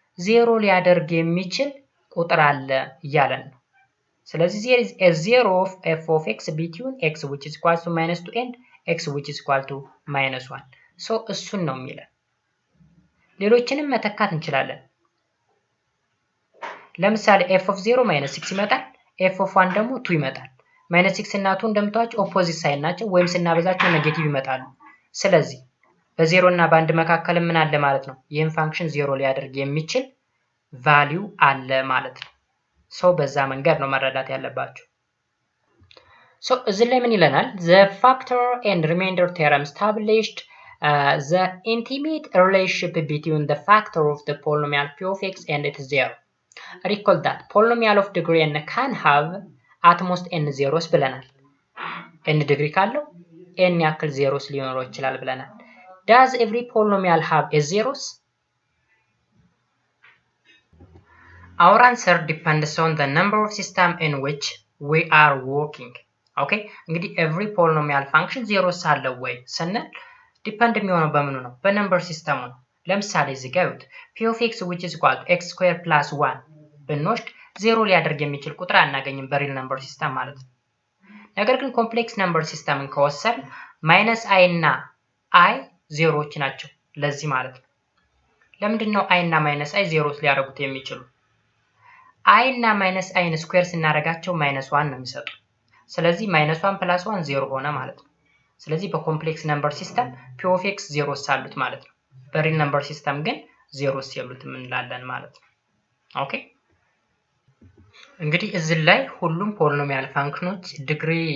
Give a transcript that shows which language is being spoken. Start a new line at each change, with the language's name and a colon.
Amharic: 0 ሊያደርግ የሚችል ቁጥር አለ እያለን ነው። ስለዚህ
English: there is a zero of f of x between x which is equal to -2 and x which is equal to -1
Amharic: so እሱን ነው የሚለን። ሌሎችንም መተካት እንችላለን። ለምሳሌ f of 0 -6 ይመጣል f of 1 ደግሞ 2 ይመጣል። -6 እና 2 እንደምታውቁ ኦፖዚት ሳይን ናቸው ወይም ስናበዛቸው ኔጌቲቭ ይመጣሉ። ስለዚህ በ0 እና በ1 መካከል ምን አለ ማለት ነው? ይህን ፋንክሽን 0 ሊያደርግ የሚችል ቫልዩ አለ ማለት ነው። ሶ በዛ መንገድ ነው መረዳት ያለባችሁ። ሶ እዚህ ላይ ምን ይለናል?
English: the factor and remainder theorem established the intimate relationship between the factor of the polynomial p of x and its zero. Recall that polynomial of degree n can have at most n zeros
Amharic: ብለናል። n ዲግሪ ካለው n ያክል zeros ሊኖረው ይችላል ብለናል።
English: does every polynomial have a zeros? Our answer depends on the number of system in which we are working. Okay?
Amharic: እንግዲህ
English: every polynomial function
Amharic: zeros አለው ወይ ስንል ዲፔንድ የሚሆነው በምኑ ነው? በነምበር ሲስተሙ ነው። ለምሳሌ እዚህ ጋር
English: p of x which is equal to x square plus 1
Amharic: ብንወስድ ዜሮ ሊያደርግ የሚችል ቁጥር አናገኝም በሪል ነምበር ሲስተም ማለት ነው። ነገር ግን ኮምፕሌክስ ነምበር ሲስተምን ከወሰን ማይነስ አይ እና አይ ዜሮዎች ናቸው ለዚህ ማለት ነው። ለምንድን ነው አይ እና ማይነስ አይ ዜሮስ ሊያደርጉት የሚችሉ? አይ እና ማይነስ አይን ስኩዌር ስናደርጋቸው -1 ነው የሚሰጡ። ስለዚህ -1 + 1 ዜሮ ሆነ ማለት ነው። ስለዚህ በኮምፕሌክስ ነምበር ሲስተም
English: p of x
Amharic: ዜሮስ አሉት ማለት ነው። በሪል ነምበር ሲስተም ግን ዜሮስ የሉትም እንላለን ማለት ነው። ኦኬ እንግዲህ እዚህ ላይ ሁሉም ፖሊኖሚያል ፋንክሽኖች ዲግሪ